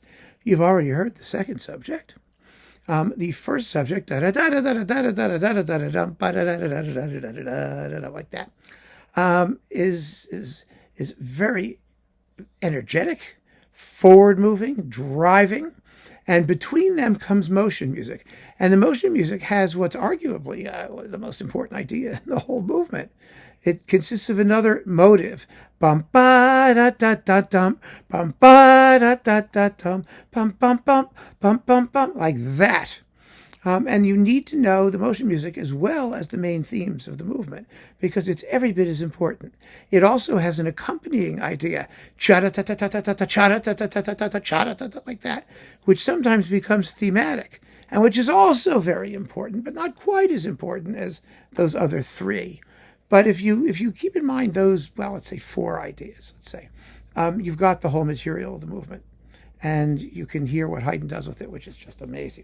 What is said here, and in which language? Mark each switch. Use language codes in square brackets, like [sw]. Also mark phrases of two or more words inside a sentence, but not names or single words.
[en] You've already heard the second subject. The first subject, like that, is very energetic, forward-moving, driving, and between them comes motion music. And the motion music has what's arguably the most important idea in the whole movement. It consists of another motive. Bum ba da da da dum, bum ba da da da dum, bum bum bum, bum bum bum, like that. And you need to know the motion music as well as the main themes of the movement because it's every bit as important. It also has an accompanying idea, cha-da-ta-ta-ta-ta-ta, cha-da-ta-ta-ta-ta-ta, cha-da-ta-ta, like that, which sometimes becomes thematic, and which is also very important, but not quite as important as those other three. But if you keep in mind those, well, let's say four ideas, you've got the whole material of the movement. And you can hear what Haydn does with it, which is just amazing.